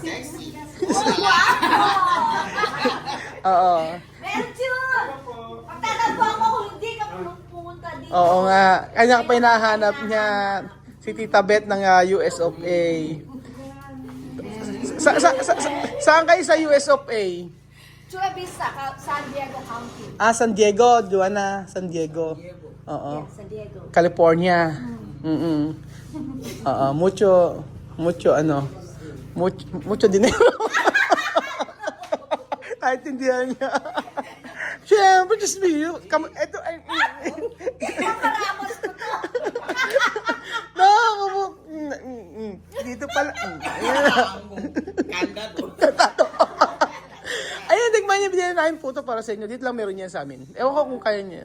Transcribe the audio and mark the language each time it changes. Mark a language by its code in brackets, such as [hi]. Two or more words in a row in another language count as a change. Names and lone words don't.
[tl] Wow! Oo. Medyo! Pagtatagpo ako kung hindi ka pumunta dito. Oo nga. Kanya pa hinahanap niya si Tita Beth ng [en] US of A. [tl] Saan kayo sa [en] US of A? [tl] Chula Vista, San Diego County. San Diego. Joanna, San Diego. Oo. [en] Yeah, San Diego. [tl] California. Oo. [es] Mucho dinero. [tl] Naintindihan niya. Siyempre, [en] just me. [tl] Ito ay... Paramos ko to. No, dito pala. Ayun, tigman niya, binigyan namin puto para sa inyo. Dito lang meron niya sa amin. Ewan ko kung kaya niya.